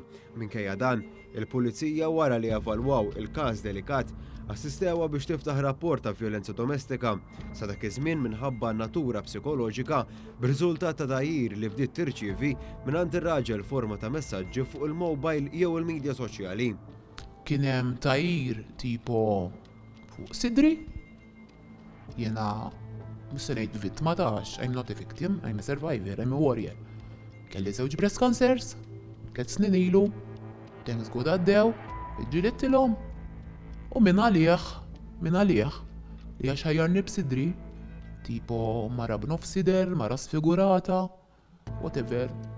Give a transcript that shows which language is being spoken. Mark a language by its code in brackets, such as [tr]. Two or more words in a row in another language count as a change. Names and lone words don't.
[mt] Minkejja dan, il-pulizija wara li evalwaw il-każ delikat assistewha biex tiftaħ rapport ta' vjolenza domestika sa dak iż-żmien minħabba natura psikoloġika b'riżultat ta' dajjir li bdiet tirċievi mingħand ir-raġel forma ta' messaġġi fuq il-mowbajl jew il-midja soċjali. Kien hemm tajjir tipo fuq sidri. Jena mhux se ngħid vittma tax, [en] I'm not a victim, I'm a survivor, I'm a warrior. [mt] Kelli żewġ breast cancers, 3 snin ilu, [en] thanks God [mt] għaddew, ġilittilhom. U minn għalih li għax ħajjarni b'sidri, tipo mara b'nofsider, mara sfigurata, whatever.